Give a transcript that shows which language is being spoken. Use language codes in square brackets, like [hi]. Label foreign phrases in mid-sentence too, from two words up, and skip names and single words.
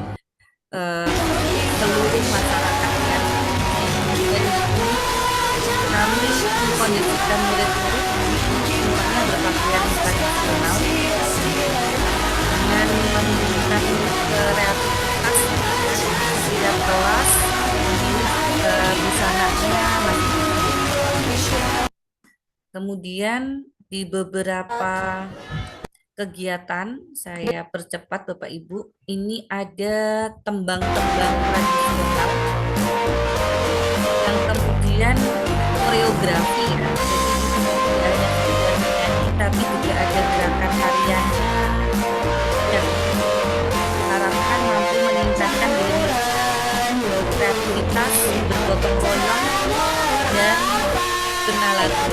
[id] seluruh masyarakat yang kami mengkondisikan murid-murid semuanya berpakaian tradisional dengan menunjukkan kreativitas setiap kelas busananya masih. Kemudian di beberapa kegiatan saya percepat Bapak Ibu, ini ada tembang-tembang tradisional yang kemudian koreografi ya. Jadi tidak hanya menyanyi tapi juga ada gerakan hariannya yang diharapkan mampu meningkatkan kreativitas, bergotong royong dan kenalan.